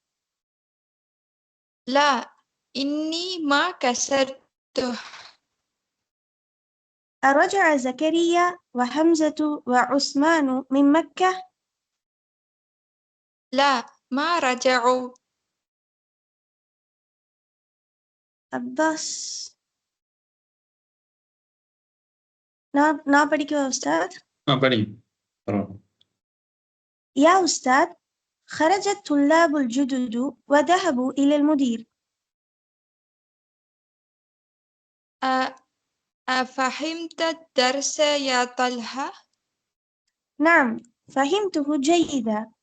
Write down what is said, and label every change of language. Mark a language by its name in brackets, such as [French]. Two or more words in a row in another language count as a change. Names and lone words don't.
[Arabic] لا، إني ما كسرته. أرجع زكريا وحمزة وعثمان من مكة؟ لا، ما رجعوا. [Tamil] அப்பாஸ். நான் படிக்கவா உஸ்தாத்? படிங்க. பரவாயில்ல. [Arabic] يا أستاذ، خرج الطلاب الجدد وذهبوا إلى المدير. أفهمت الدرس يا طلحة؟ نعم، فهمته جيدا.